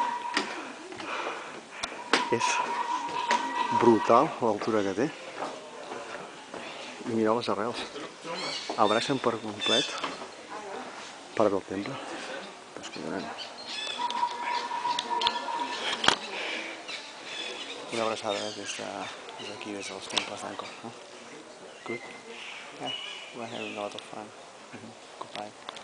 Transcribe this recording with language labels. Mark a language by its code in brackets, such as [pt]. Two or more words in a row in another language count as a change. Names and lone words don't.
[ca] És brutal l'altura que té. I mireu les arrels. Abracen per complet part del temple. Una abraçada des d'aquí, des dels temples d'Angkor. Good? [en] Yeah, we're having a lot of fun. Goodbye.